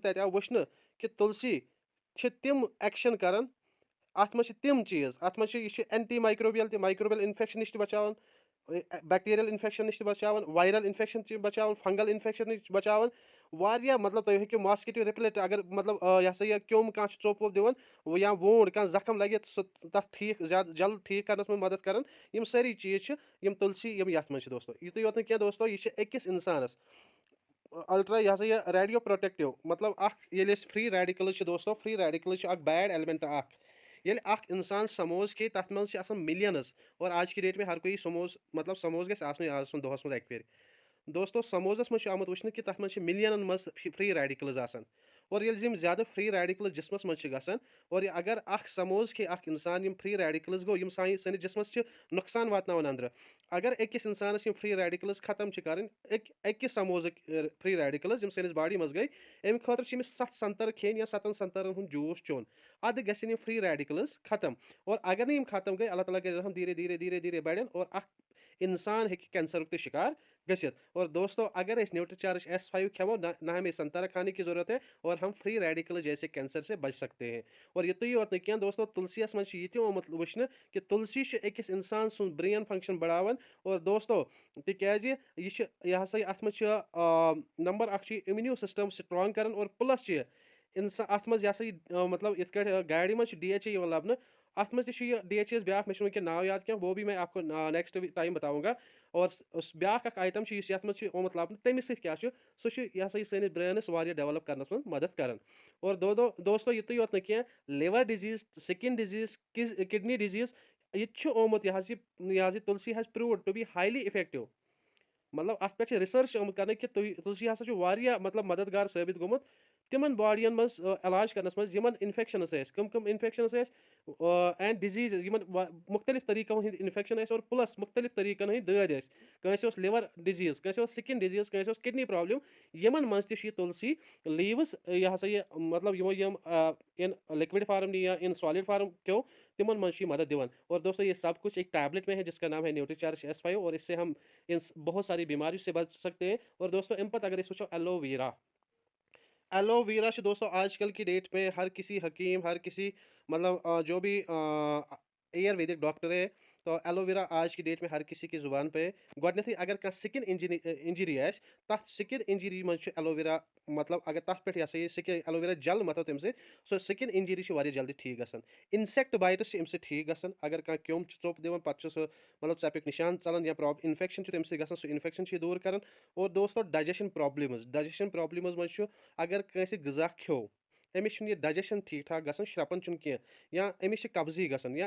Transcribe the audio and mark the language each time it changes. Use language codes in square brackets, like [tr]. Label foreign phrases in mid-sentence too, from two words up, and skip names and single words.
[ks] تَتہِ آو وٕچھنہٕ کہِ تُلسی چھِ تِم ایکشن کران اَتھ منٛز چھِ تِم چیٖز اَتھ منٛز چھِ یہِ چھِ [en] anti microbial [ks] تہِ [en] microbial infection [ks] نِش تہِ بچاوان [en] bacterial infection [ks] نِش تہِ بچاوان [en] viral infection [ks] چھِ بچاوان [en] fungal infection [ks] نِش بچاوان واریاہ مطلب تُہۍ ہیٚکِو [en] mosquito repellent [ks] اگر مطلب یہِ ہسا یہِ کیوٚم کانٛہہ چھُ ژوٚپ ووٚپ دِوان یا وونٛڈ کانٛہہ زخم لگہِ سُہ تتھ ٹھیٖک زیادٕ جلد ٹھیٖک کرنس منٛز مدد کران یِم سٲری چیٖز چھِ یِم تُلسی یِم یتھ منٛز چھِ دوستو یُتُے یوت نہٕ کینٛہہ دوستو یہِ چھِ أکِس انسانس الٹرا یہِ ہسا یہِ [en] radio protective [ks] مطلب اکھ ییٚلہِ أسۍ [en] free radicals [ks] چھِ دوستو [en] free radicals [ks] چھِ اکھ [en] bad element [ks] اکھ ییٚلہِ اکھ انسان سموز کھیٚیہِ تتھ منٛز چھِ آسان ملینٕز [ur] اور آج کی ڈیٹ میں ہر کوئی [ks] سموز مطلب سموز گژھِ آسنُے آز سُنٛد دۄہس منٛز اکہِ پھِرِ دوستو سموزس منٛز چھُ آمُت وٕچھنہٕ کہِ تتھ منٛز چھِ ملینن منٛز [en] free radicals [ks] آسان اور ییٚلہِ یِم زیادٕ [en] free radicals [ks] جسمس منٛز چھِ گژھان اور اگر اکھ سموز کھیٚیہِ اکھ انسان یِم [en] free radicals [ks] گوٚو یِم سٲنِس جسمس چھِ نۄقصان واتناوان أنٛدرٕ اگر أکِس انسانس یِم [en] free radicals [ks] ختم چھِ کرٕنۍ أکِس سموزٕکۍ [en] free radicals [ks] یِم سٲنِس باڈی منٛز گٔے اَمہِ خٲطرٕ چھِ أمِس 7 سنٛگتر کھیٚنۍ یا 7 سنٛگترن ہُنٛد جوٗس چیوٚن اَدٕ گژھن یِم [en] free radicals [ks] ختم اور اگر نہٕ یِم ختم گٔے اللہ تعالیٰ کَرِ رحم دھیٖرے دھیٖرے دھیٖرے دھیٖرے بڑٮ۪ن اور اکھ انسان ہیٚکہِ کینسرُک تہِ شِکار گٔژھِتھ اور دوستو اگر أسۍ نیوٗٹرِچارج S5 کھٮ۪مو [ur] نہ ہمیں سنترا کھانے کی ضروٗرت ہے اور ہم فرٛی ریڈِکلٕز جیسے کینسر سے بچ سکتے ہیں [ks] اور یُتُے یوت نہٕ کینٛہہ دوستو تُلسی یس منٛز چھُ یہِ تہِ آمُت وٕچھنہٕ کہِ تُلسی چھِ أکِس انسان سُنٛد [en] brain function [ks] بڑاوان اور دوستو تِکیازِ یہِ چھِ یہِ ہسا یہِ اتھ منٛز چھِ نمبر اکھ چھُ یہِ [en] immune system [ks] سٹرانٛگ کران اور پٕلس چھِ یہِ انسان اتھ منٛز یہِ ہسا یہِ مطلب یِتھ کٲٹھۍ گاڑِ منٛز چھُ DHA یِوان لبنہٕ اتھ منٛز تہِ چھُ یہِ DHA بیاکھ مےٚ چھُنہٕ وٕنکیٚن ناو یاد کینٛہہ [ur] وہ بھی میں آپ کو نیکسٹ ٹایم بتاؤں گا [ks] اور بیاکھ اکھ آیٹم چھُ یُس یتھ منٛز چھُ آمُت لبنہٕ تٔمِس سۭتۍ کیاہ چھُ سُہ چھُ یہِ ہسا یہِ سٲنِس برینس واریاہ ڈیولپ کرنس منٛز مدد کران اور دوستو یُتُے یوت نہٕ کینٛہہ [en] liver disease skin disease kidney disease [ks] یہِ تہِ چھُ آمُت یہِ حظ یہِ تُلسی [en] has proved to be highly effective [ks] مطلب اتھ پٮ۪ٹھ چھِ رِسٲرٕچ آمُت کرنہٕ کہِ تُلسی ہسا چھُ واریاہ مطلب مددگار ثٲبِت گوٚمُت تِمن باڈین منٛز علاج کرنس منٛز یِمن انفیکشنٕز ٲسۍ کٕم انفیکشنٕز ٲسۍ [en] and diseases [ks] یِمن مُختٔلِف طریٖقو ہٕنٛدۍ انفیکشن ٲسۍ اور پٕلس مُختٔلِف طریٖقن ہٕنٛدۍ دٲدۍ ٲسۍ کٲنٛسہِ اوس [en] liver disease [ks] کٲنٛسہِ اوس [en] skin disease [ks] کٲنٛسہِ اوس [en] kidney problem [ks] یِمن منٛز تہِ چھُ یہِ تُلسی لیٖوٕز یہِ ہسا یہِ مطلب یِمو یِم [en] in liquid form [ks] یا [en] in solid form [ks] کیو تِمن منٛز چھُ یہِ مدد دِوان اور دوستو [ur] یہ سب کچھ ایک ٹیبلٹ میں ہے جس کا نام ہے نیوٹریچارج S5 اور اس سے ہم ان بہت ساری بیماریوں سے بچ سکتے ہیں اور دوستو [ks] امہِ پتہٕ اگر أسۍ وٕچھو ایلو ویرا ایلو ویرا چھُ دوستو [ur] آج کل کی ڈیٹ میں ہر کسی حکیم ہر کسی مطلب جو بھی آیورویدک ڈاکٹر ہے تو ایلو ویرا آج کی ڈیٹ میں ہر کسی کی زبان پہ ہے [ks] گۄڈنیتھٕے اگر کانٛہہ [en] skin injury [ks] آسہِ تتھ [en] skin injury [ks] منٛز چھُ ایلو ویرا مطلب اگر تتھ پٮ۪ٹھ یہِ ہسا یہِ سِکِن ایلو ویرا جل متھو تمہِ سۭتۍ سۄ [en] skin injury [ks] چھِ واریاہ جلدی ٹھیٖک گژھان [en] insect bites [ks] چھِ امہِ سۭتۍ ٹھیٖک گژھان اگر کانٛہہ کیوٚم چھُ ژوٚپ دِوان پتہٕ چھُ سُہ مطلب ژپیُک نِشان ژلان یا انفیکشن چھُ تمہِ سۭتۍ گژھان سُہ انفیکشن چھُ یہِ دوٗر کران اور دوستو [en] digestion problems [ks] منٛز چھُ اگر کٲنٛسہِ غذا کھیوٚو أمِس چھُنہٕ یہِ ڈایجیشن ٹھیٖک ٹھاک گژھان شرٛپان چھُنہٕ کینٛہہ یا أمِس چھِ قبضی گژھان یا